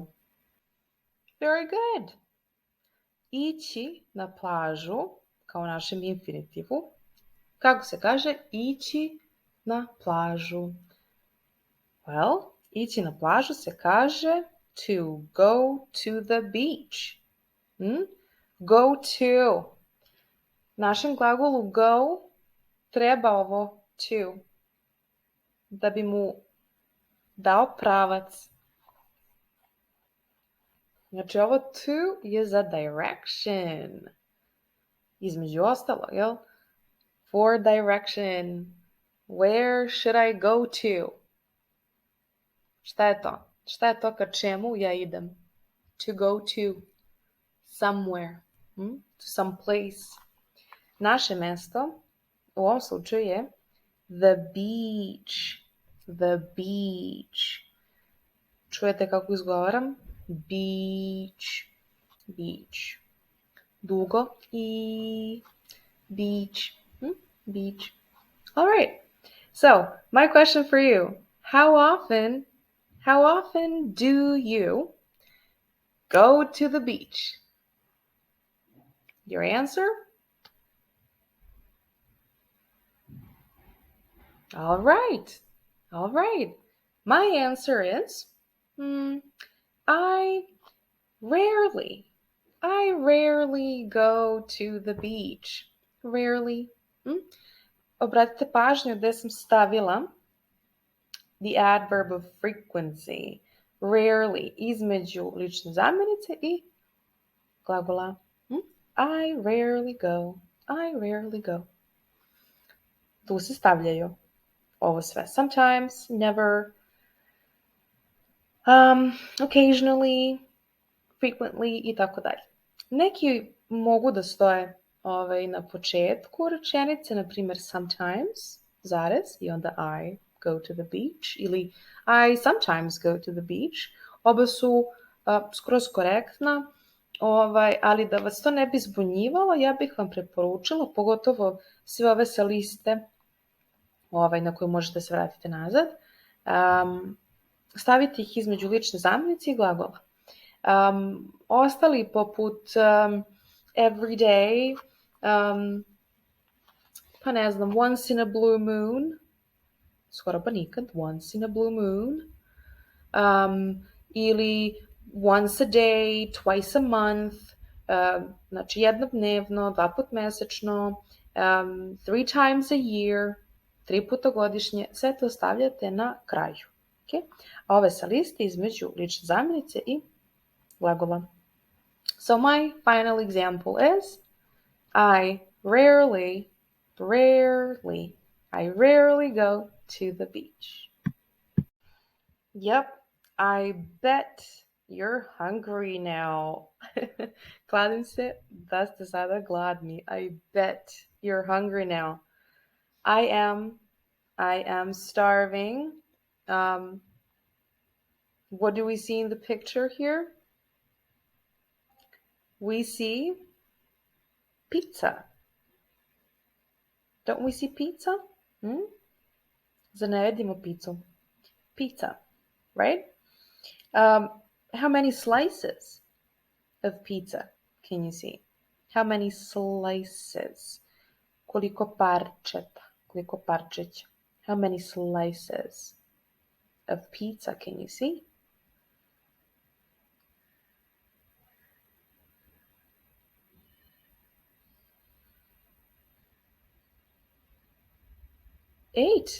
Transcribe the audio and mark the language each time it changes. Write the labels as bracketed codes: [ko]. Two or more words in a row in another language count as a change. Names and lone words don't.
[en] Very good. [sr] Ići na plažu, kao u našem infinitivu. Kako se kaže? Ići na plažu. [en] Well, [sr] ići na plažu se kaže [en] to go to the beach. Go to. [sr] Našem glagolu go treba ovo to da bi mu dao pravac. Znači ovo to je za direction. Između ostalo, jel? [en] For direction. Where should I go to? [sr] Šta je to? Šta je to ka čemu ja idem? [en] To go to somewhere. To some place. [sr] Naše mesto u ovom slučaju je [en] the beach. The beach. [sr] Čujete kako izgovaram? [en] Beach. Beach. [sr] Dugo i beach. [en] Beach. All right. So, my question for you. How often do you go to the beach? Your answer? All right. My answer is, I rarely go to the beach. Rarely. [sr] Obratite pažnju gde sam stavila [en] the adverb of frequency. Rarely. [sr] Između lične zamjenice i glagola. [en] I rarely go. [sr] Tu se stavljaju ovo sve. [en] Sometimes, never, occasionally, frequently [sr] i tako dalje. Neki mogu da stoje na početku rečenice, na primjer sometimes, zarez, i onda [en] I go to the beach, [sr] ili [en] I sometimes go to the beach. [sr] Oba su skroz korektna, ali da vas to ne bi zbunjivalo, ja bih vam preporučila, pogotovo sve ove sa liste na koju možete se vratiti nazad, staviti ih između lične zamenice i glagola. Ostali poput [en] every day, [sr] pa ne znam, [en] once in a blue moon, [sr] skoro pa nikad, [en] once in a blue moon, [sr] ili [en] once a day, twice a month, [sr] znači jednodnevno, 2 put mesečno, [en] 3 times a year, [sr] 3 puta godišnje, sve to stavljate na kraju. Okay? A ove sa liste između lične zamenice i glagola. [en] So my final example is I rarely go to the beach. Yep, I bet you're hungry now. [sr] Kladim se da ste sada gladni. [en] I bet you're hungry now. I am starving. What do we see in the picture here? We see pizza. Don't we see pizza? [sr] Zar ne vidimo pizzu? [en] Pizza, right? How many slices of pizza can you see? How many slices? [sr] Koliko parčeta? Koliko parčeća? [en] How many slices of pizza can you see? Eight.